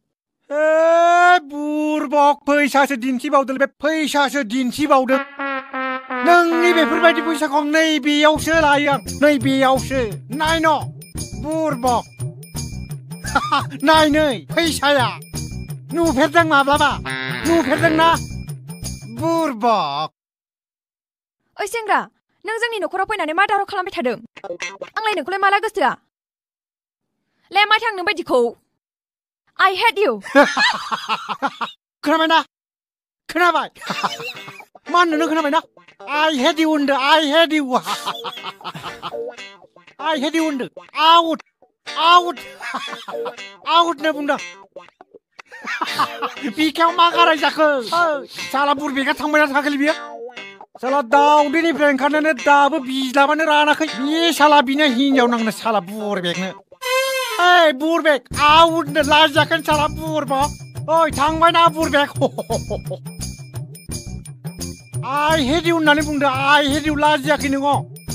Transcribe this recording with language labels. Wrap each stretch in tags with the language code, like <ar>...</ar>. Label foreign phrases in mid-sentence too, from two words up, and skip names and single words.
<brx>बुरबक फैसासो दिन्थिबावदों बे फैसासो दिन्थिबावदों नोंनि बेफोरबायदि फैसाखौ आं नैबेयावसो लायो आं नैबेयावसो नायन बुरबक नायनै फैसाया नुफेरदों माब्लाबा नुफेरदोंना बुरबक ओइ सेंग्रा नों जोंनि न'खराव फैनानै मा दावराव खालामबाय थादों आंलाय नोंखौलाय माला गोसोआ ले मा थांनो बायदिखौ</brx> <en>I hate you</en> <brx>खोनाबाय मा होननो नों खोनाबायना</brx> <en>I hate you</en> <brx>होनदों</brx> <en>I hate you</en> <brx>होनदों आउट होनना बुंदों बिखायाव मा गाराय जाखो साला बुरबेका थांबायना थाङाखै बियो साला दाउदैनिफ्राय ओंखारनानै दाबो बिज्लाबानो रानाखै बे साला बिनो हिन्जाव नांनो साला बुरबेकनो ओइ बुरबेक आउट होननो लाजियाखै साला बुरबक ओइ थांबायना बुरबेक</brx> <en>I hate you</en> <brx>होननानै बुंदों</brx> <en>I hate you</en> <brx>लाजियाखै नोङो</brx>